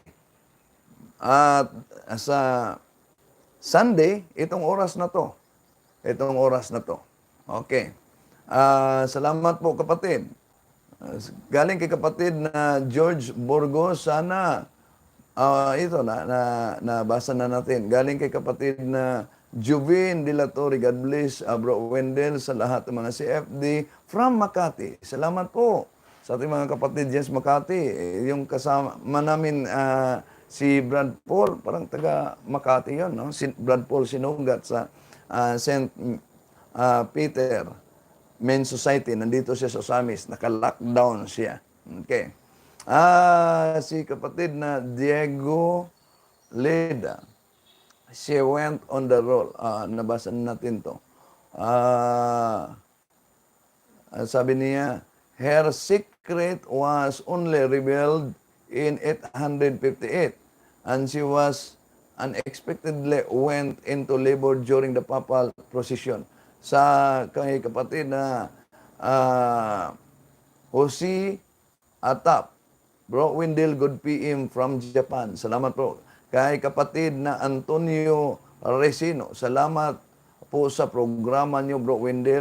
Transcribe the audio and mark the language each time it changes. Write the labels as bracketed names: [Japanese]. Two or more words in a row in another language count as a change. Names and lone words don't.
[Filipino] At sa Sunday, itong oras na to. Okay. Salamat po kapatid. Galing kay kapatid na George Burgos, sana ito nabasa na natin. Galing kay kapatid na Juvin de la Torre, [English] God bless, [Filipino] Bro Wendell, sa lahat ng mga CFD from Makati. Salamat po sa ating mga kapatid dyan sa Makati. Yung kasama namin si Brad Paul, parang taga Makati yun, no? Si Brad Paul sinugat sa St. Peter Men's Society. Nandito siya sa Samis. Naka-lockdown siya. Okay. Si kapatid na Diego Leda. [English] She went on the roll. [Filipino] Nabasa natin to. Sabi niya, [English] her secret was only revealed in 858 and she was unexpectedly went into labor during the papal procession. [Filipino] Sa kay kapatid na Jose Atap, Bro Wendell, [English] good PM from Japan. [Filipino] Salamat po. Kay kapatid na Antonio Resino, salamat po sa programa niyo, Bro Wendell.